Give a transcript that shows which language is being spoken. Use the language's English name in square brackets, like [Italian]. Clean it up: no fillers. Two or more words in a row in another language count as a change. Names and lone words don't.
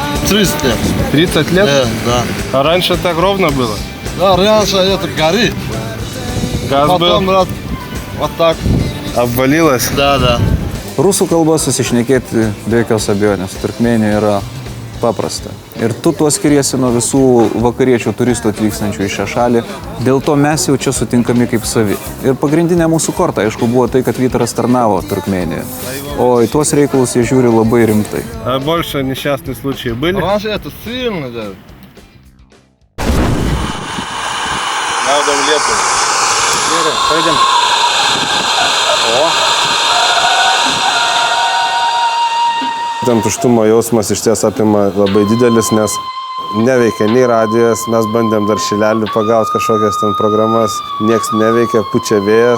[Russian] 30 лет. 30 лет? Да. А раньше так ровно было? Да, раньше это горы. Газ Потом был? Вот так. Обвалилось? Да. [Lithuanian] Rusų kalba susišnekėti be jokios abejonės Turkmėnijoje yra paprasta. Ir tu tuo skiriesi nuo visų vakariečių turistų atvykstančių į šią šalį. Dėl to mes jau čia sutinkami kaip savi. Ir pagrindinė mūsų korta, aišku, buvo tai, kad Vytaras tarnavo Turkmėnijoje. O į tuos reikalus jie žiūri labai rimtai. [Russian] А больше несчастные случаи были? Раньше это сильно, да. [Lithuanian] Gaudom lietų. Gerai, pradėm. Ten tuštumo jausmas iš ties apima labai didelis, nes neveikia nei radijas, mes bandėm dar šilelį pagauti kažkokias ten programas, nieks neveikia, pučia vėjas.